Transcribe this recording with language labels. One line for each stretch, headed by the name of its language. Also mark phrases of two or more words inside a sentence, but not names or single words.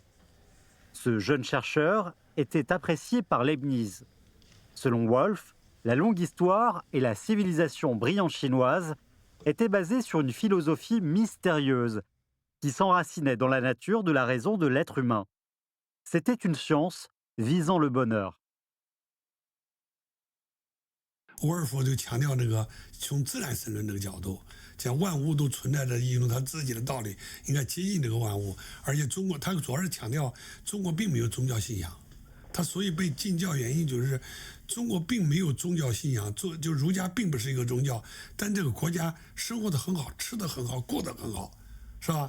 French: Ce jeune chercheur était apprécié par Leibniz. Selon Wolff, la longue histoire et la civilisation brillante chinoise étaient basées sur une philosophie mystérieuse qui s'enracinait dans la nature de la raison de l'être humain. C'était une science visant le bonheur.
Chinese: 沃尔夫就强调这个从自然神论这个角度，讲万物都存在着一种它自己的道理，应该接近这个万物。而且中国，他主要是强调中国并没有宗教信仰，他所以被禁教原因就是中国并没有宗教信仰，就儒家并不是一个宗教，但这个国家生活得很好，吃得很好，过得很好，是吧？